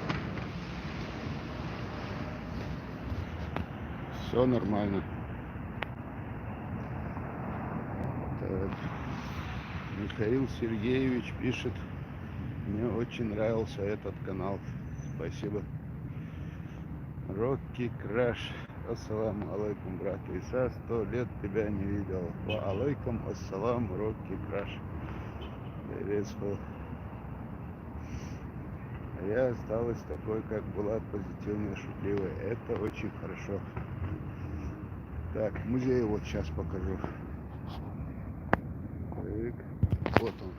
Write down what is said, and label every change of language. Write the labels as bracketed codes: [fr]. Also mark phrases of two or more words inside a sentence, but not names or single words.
[ru] Все нормально. Так. Михаил Сергеевич пишет: мне очень нравился этот канал. Спасибо. Рокки Краш. [ar] السلام عليكم, [ru] брат Иса. 100 лет тебя не видел. [ar] وعليكم السلام, [ru] Рокки Краш. Приветствую. А я осталась такой, как была, позитивная, шутливая. Это очень хорошо. Так, музей вот сейчас покажу. Так, вот он.